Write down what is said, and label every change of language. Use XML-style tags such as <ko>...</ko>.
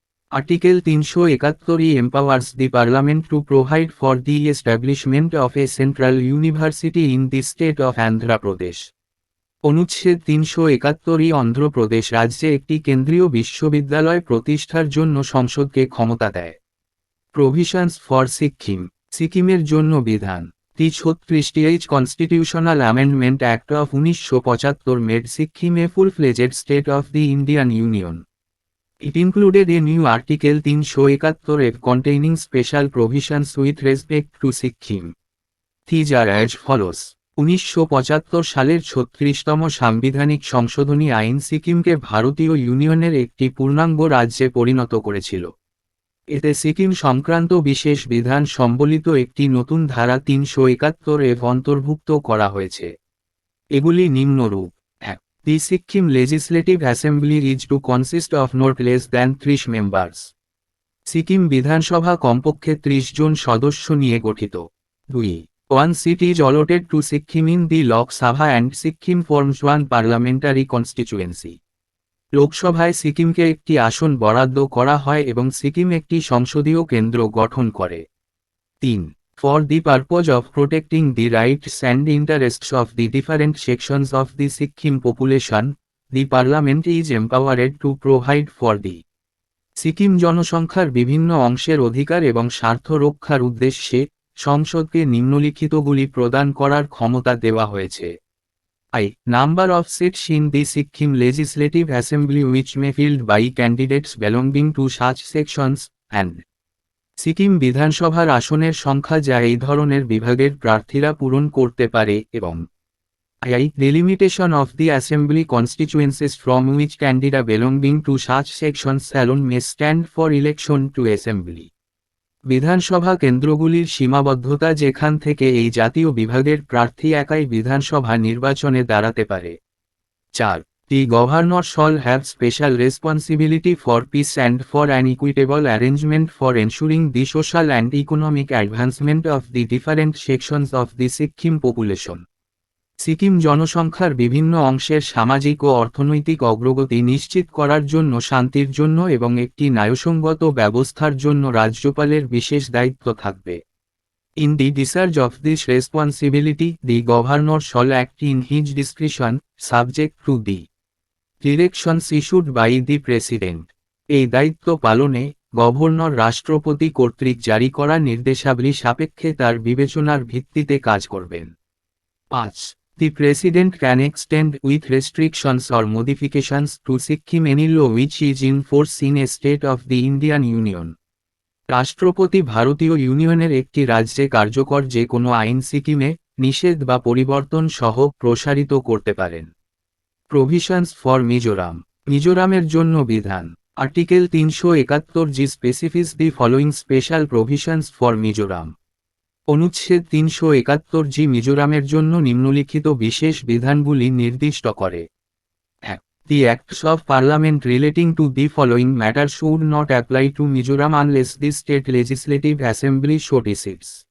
<en>Article 371 empowers the Parliament to provide for the establishment of a central university in the state of Andhra Pradesh.</en> <bn>অনুচ্ছেদ 371 অন্ধ্রপ্রদেশ রাজ্যে একটি কেন্দ্রীয় বিশ্ববিদ্যালয় প্রতিষ্ঠার জন্য সংসদকে ক্ষমতা দেয়।</bn> <en>provisions for Sikkim,</en> <bn>সিকিমের জন্য বিধান।</bn> <en>The 36th Constitutional Amendment Act of 1975 made Sikkim a full-fledged state of the Indian Union. It included a new Article 371 containing special provisions with respect to Sikkim. These are as follows.</en> <bn>1975 সালের 36তম সাংবিধানিক সংশোধনী আইন সিকিমকে ভারতীয় ইউনিয়নের একটি পূর্ণাঙ্গ রাজ্যে পরিণত করেছিল। এতে সিকিম সংক্রান্ত বিশেষ বিধান সম্বলিত একটি নতুন ধারা 371 অন্তর্ভুক্ত করা হয়েছে। এগুলি নিম্নরূপ: 1.</bn> <en>The Sikkim Legislative Assembly is to consist of not less than 30 members.</en> <bn>Sikkim বিধানসভা কমপক্ষে 30 জন সদস্য নিয়ে গঠিত।</bn> <en>2. One seat is allotted to Sikkim in the Lok Sabha and Sikkim forms one parliamentary constituency.</en> <bn>লোকসভায় সিকিমকে একটি আসন বরাদ্দ করা হয় এবং সিকিম একটি সংসদীয় কেন্দ্র গঠন করে।</bn> <en>3. For the purpose of protecting the rights and interests of the different sections of the Sikkim population, the Parliament is empowered to provide for the</en> <bn>Sikkim জনসংখ্যার বিভিন্ন অংশের অধিকার এবং স্বার্থ রক্ষার উদ্দেশ্যে সংসদকে নিম্নলিখিতগুলি প্রদান করার ক্ষমতা দেওয়া হয়েছে।</bn> <en>I. Number of seats in the Sikkim Legislative Assembly which may filled by candidates belonging to such sections, and</en> <bn>Sikkim বিধানসভার আসনের সংখ্যা যা এই ধরনের বিভাগের প্রার্থীরা পূরণ করতে পারে এবং</bn> <en>I. Delimitation of the Assembly constituencies from which candidate belonging to such sections alone may stand for election to Assembly.</en> <bn>বিধানসভা কেন্দ্রগুলির সীমাবদ্ধতা যেখান থেকে এই জাতীয় বিভাগের প্রার্থী একাই বিধানসভা নির্বাচনে দাঁড়াতে পারে।</bn> <en>4. The governor shall have special responsibility for peace and for an equitable arrangement for ensuring the social and economic advancement of the different sections of the Sikkim population.</en> <bn>Sikkim জনসংখ্যার বিভিন্ন অংশের সামাজিক ও অর্থনৈতিক অগ্রগতি নিশ্চিত করার জন্য শান্তির জন্য এবং একটি ন্যায়সঙ্গত ব্যবস্থার জন্য রাজ্যপালের বিশেষ দায়িত্ব থাকবে।</bn> <en>In the discharge of this responsibility, the governor shall act in his discretion, subject to the directions issued by the president.</en> <bn>এই দায়িত্ব পালনে গভর্নর রাষ্ট্রপতি কর্তৃক জারি করা নির্দেশাবলী সাপেক্ষে তার বিবেচনার ভিত্তিতে কাজ করবেন।</bn> <en>5. The President can extend with restrictions or modifications to Sikkim any law which is in force in a state of the Indian Union.</en> <bn>রাষ্ট্রপতি ভারতীয় ইউনিয়নের একটি রাজ্যে কার্যকর যে কোনো আইন সিকিমে নিষেধ বা পরিবর্তন সহ প্রসারিত করতে পারেন।</bn> <en>provisions for Mizoram,</en> <bn>মিজোরামের জন্য বিধান।</bn> <en>Article 371 G specifies the following special provisions for Mizoram.</en> <bn>অনুচ্ছেদ 371 জি মিজোরামের জন্য নিম্নলিখিত বিশেষ বিধানগুলি নির্দিষ্ট করে।</bn> <en>1. The acts of Parliament relating to the following matters should not apply to Mizoram unless the state legislative assembly so decides.</en>